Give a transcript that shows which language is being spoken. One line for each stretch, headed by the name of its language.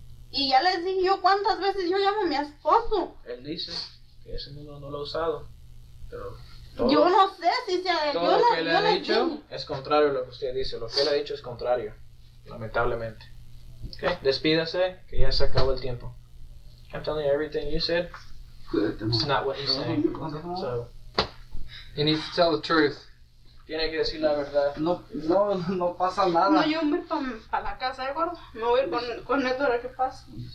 Spanish: Y ya les dije yo cuántas veces yo llamo a mi esposo. Él dice que ese número no lo ha usado, pero Yo no sé si sea... Todo lo que él ha dicho es contrario a lo que usted dice. Lo que él ha dicho es contrario, lamentablemente. Okay, despídase, que ya se acabó el tiempo.
English: I'm telling you everything you said. It's not what he's saying. So, he needs to tell the truth.
Spanish: Tiene que decir la verdad. No pasa nada. No, yo me voy para la casa, ¿de acuerdo? Me voy con esto ahora que pasa.